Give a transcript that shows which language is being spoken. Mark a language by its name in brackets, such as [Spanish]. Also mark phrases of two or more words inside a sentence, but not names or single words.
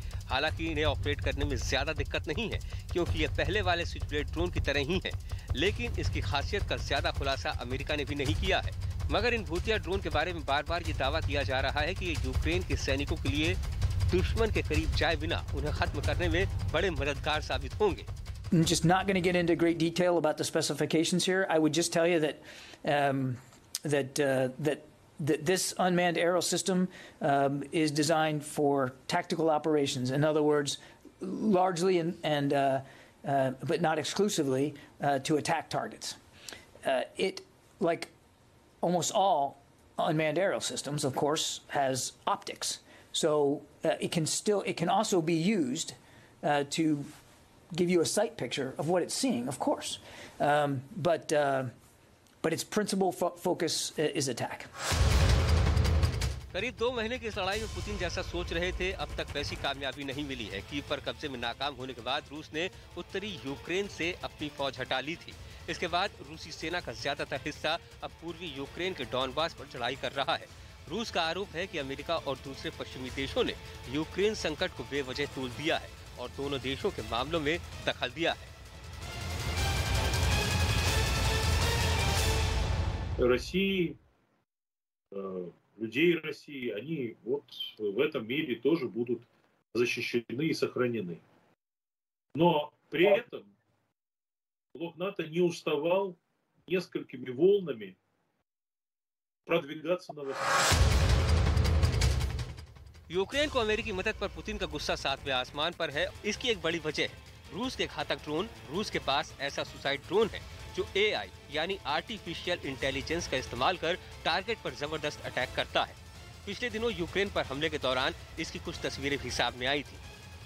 [Hindi] हालांकि इन्हें ऑपरेट करने में ज्यादा दिक्कत नहीं है क्योंकि ये पहले वाले [English] switch blade drone [Hindi] की तरह ही है, लेकिन इसकी खासियत का ज्यादा खुलासा अमेरिका ने भी नहीं किया है। मगर इन भूतिया ड्रोन के बारे में बार बार ये दावा किया जा रहा है कि ये यूक्रेन के सैनिकों के लिए दुश्मन के करीब जाए बिना उन्हें खत्म करने में बड़े मददगार साबित होंगे। [English] I'm just not going to get into great detail about the specifications here. I would just tell you that this unmanned aerial system is designed for tactical operations. In other words, largely but not exclusively to attack targets. It, like almost all unmanned aerial systems, of course, has optics. So it can also be used to give you a sight picture of what it's seeing, of course, but its principal focus is attack. [Hindi] करीब 2 महीने की इस लड़ाई में पुतिन जैसा सोच रहे थे, अब तक वैसी कामयाबी नहीं मिली है। कीव पर कब्जे में नाकाम होने के बाद रूस ने उत्तरी यूक्रेन से अपनी फौज हटा ली थी। इसके बाद रूसी सेना का ज्यादातर हिस्सा अब पूर्वी यूक्रेन के डॉनबास पर चढ़ाई कर रहा है। रूस का आरोप है कि अमेरिका और दूसरे पश्चिमी देशों ने यूक्रेन संकट को बेवजह तूल दिया है और दोनों देशों के मामलों में दखल दिया है। [Russian] России, людей России, они вот в этом мире тоже будут защищены и сохранены. Но при этом блок НАТО не уставал несколькими волнами продвигаться на восток. [Hindi] यूक्रेन को अमेरिकी मदद पर पुतिन का गुस्सा 7वें आसमान पर है। इसकी एक बड़ी वजह है रूस के घातक ड्रोन। रूस के पास ऐसा [English] suicide drone [Hindi] है जो AI यानी [English] artificial intelligence [Hindi] का इस्तेमाल कर टारगेट पर जबरदस्त अटैक करता है। पिछले दिनों यूक्रेन पर हमले के दौरान इसकी कुछ तस्वीरें भी सामने आई थी।